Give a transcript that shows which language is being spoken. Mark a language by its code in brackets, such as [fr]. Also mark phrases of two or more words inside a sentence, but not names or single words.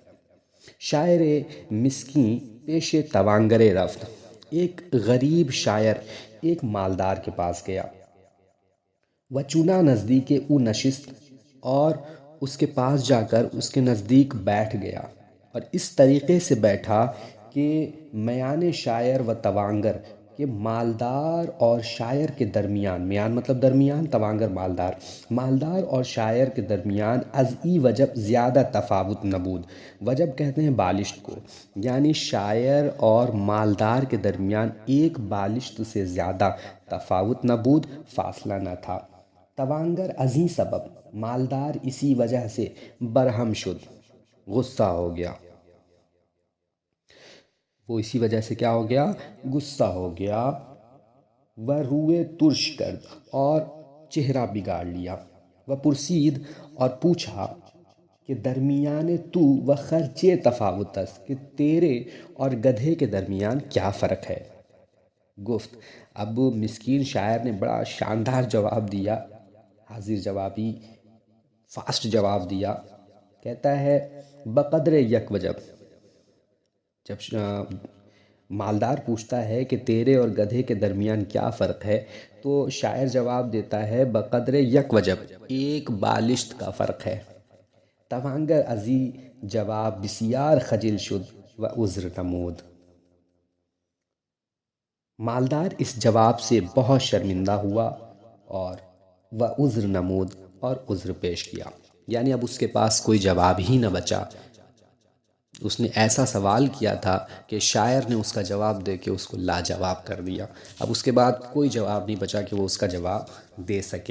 [fa] شاعر مسکین پیش توانگر رفت، [ur] ایک غریب شاعر ایک مالدار کے پاس گیا۔ وہ [fa] چنا نزدیک او نشست، [ur] اور اس کے پاس جا کر اس کے نزدیک بیٹھ گیا، اور اس طریقے سے بیٹھا کہ [fa] میان شاعر و توانگر، [ur] کہ مالدار اور شاعر کے درمیان، میان مطلب درمیان، توانگر مالدار، مالدار اور شاعر کے درمیان [fa] از ای وجب زیادہ تفاوت نبود، [ur] وجب کہتے ہیں بالشت کو، یعنی شاعر اور مالدار کے درمیان ایک بالشت سے زیادہ [fa] تفاوت نبود، [ur] فاصلہ نہ تھا۔ [fa] توانگر ازیں سبب، [ur] مالدار اسی وجہ سے [fa] برہم شد، [ur] غصہ ہو گیا، وہ اسی وجہ سے کیا ہو گیا؟ غصہ ہو گیا۔ وہ [fa] روئے ترش کرد، [ur] اور چہرہ بگاڑ لیا۔ وہ پرسید، اور پوچھا کہ [fa] درمیان تو و خرچے تفاوت است، [ur] کہ تیرے اور گدھے کے درمیان کیا فرق ہے؟ گفت، اب مسکین شاعر نے بڑا شاندار جواب دیا، حاضر جوابی فاسٹ جواب دیا۔ کہتا ہے [fa] بقدر یک وجب، [ur] جب مالدار پوچھتا ہے کہ تیرے اور گدھے کے درمیان کیا فرق ہے، تو شاعر جواب دیتا ہے [fa] بقدر یک وجب، [ur] ایک بالشت کا فرق ہے۔ [fa] توانگر ازی جواب بسیار خجل شد و عذر نمود، [ur] مالدار اس جواب سے بہت شرمندہ ہوا اور وہ [fa] عذر نمود، [ur] اور عذر پیش کیا، یعنی اب اس کے پاس کوئی جواب ہی نہ بچا۔ اس نے ایسا سوال کیا تھا کہ شاعر نے اس کا جواب دے کے اس کو لاجواب کر دیا، اب اس کے بعد کوئی جواب نہیں بچا کہ وہ اس کا جواب دے سکے۔